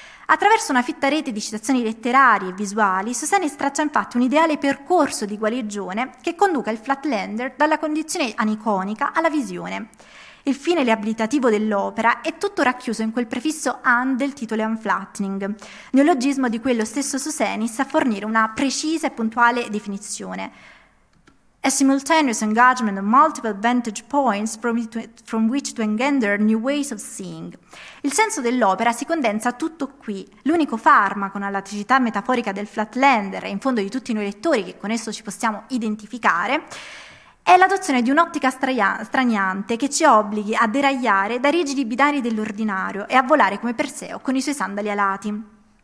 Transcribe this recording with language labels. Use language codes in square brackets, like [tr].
[it] Attraverso una fitta rete di citazioni letterarie e visuali, Susenis traccia infatti un ideale percorso di guarigione che conduca il Flatlander dalla condizione aniconica alla visione. Il fine riabilitativo dell'opera è tutto racchiuso in quel prefisso "an" del titolo Unflattening, neologismo di cui è lo stesso Susenis a fornire una precisa e puntuale definizione. [en] A simultaneous engagement of multiple vantage points from which to engender new ways of seeing. [it] Il senso dell'opera si condensa tutto qui. L'unico farmaco all'attività metaforica del Flatlander e in fondo di tutti noi lettori che con esso ci possiamo identificare è l'adozione di un'ottica straniante che ci obblighi a deragliare dai rigidi binari dell'ordinario e a volare come Perseo con i suoi sandali alati.